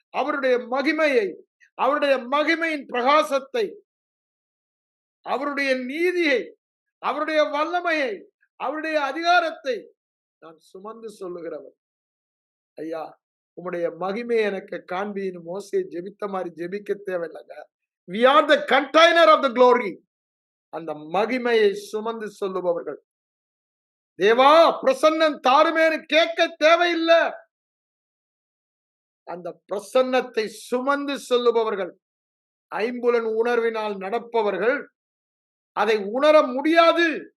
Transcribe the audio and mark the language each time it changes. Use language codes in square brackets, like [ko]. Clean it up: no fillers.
[ta] அவருடைய மகிமையை, அவருடைய மகிமையின் பிரகாசத்தை, அவருடைய நீதியை, அவருடைய வல்லமையை, அவருடைய அதிகாரத்தை நான் சுமந்து சொல்லுகிறவர். ஐயா, உம்முடைய மகிமை எனக்கு காண்பின்னு மோசே ஜெபித்த மாதிரி ஜெபிக்க தேவையில்லைங்க. [en] We are the container of the glory. [ta] அந்த மகிமையை சுமந்து சொல்லுபவர்கள். தேவா பிரசன்னம் தாருமேன்னு கேட்க தேவையில்லை. அந்த பிரசன்னத்தை சுமந்து சொல்லுபவர்கள், ஐம்புலன் உணர்வினால் நடப்பவர்கள் அதை உணர முடியாது.